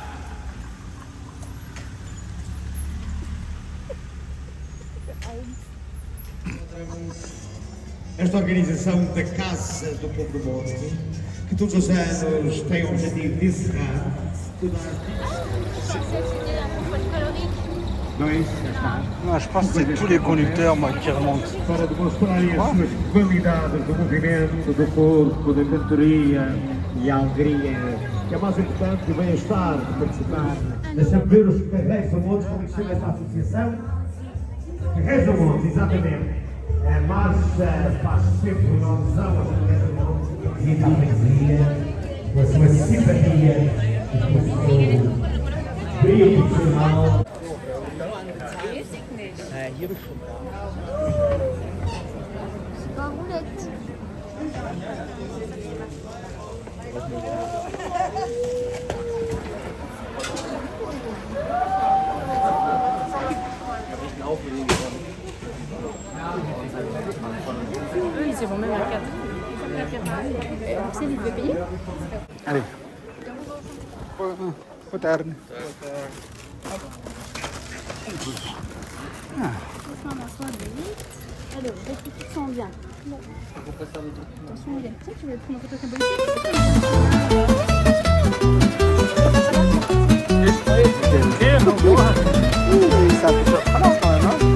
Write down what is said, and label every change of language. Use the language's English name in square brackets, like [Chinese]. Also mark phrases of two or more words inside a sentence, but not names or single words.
[Portuguese] Esta organização da Casa do Povo do Monte, que todos os anos tem o objetivo de encerrar toda [French] Non, je pense que c'est tous les conducteurs moi, qui remontent. [Portuguese] para demonstrarem as suas qualidades do movimento, do corpo, da cantoria e a alegria, que é mais importante que venha estar a participar. Deixa-me ver os Carreiros do Monte, como é que se chama esta associação? Carreiros do Monte, exatamente. A marcha faz sempre uma alusão aos Carreiros do Monte, e a alegria, com a sua simpatia e com o seu brilho profissional. [French] C'est pas roulette. Eux, ils se vont même à 4. Marcel, il devait payer. Allez. [Portuguese] Boa tarde. [French] Enfin, ma foi, alors, est-ce que tu te sens bien? Attention, il y a ça, tu vas prendre une photo Ça fait surprenant quand même, hein.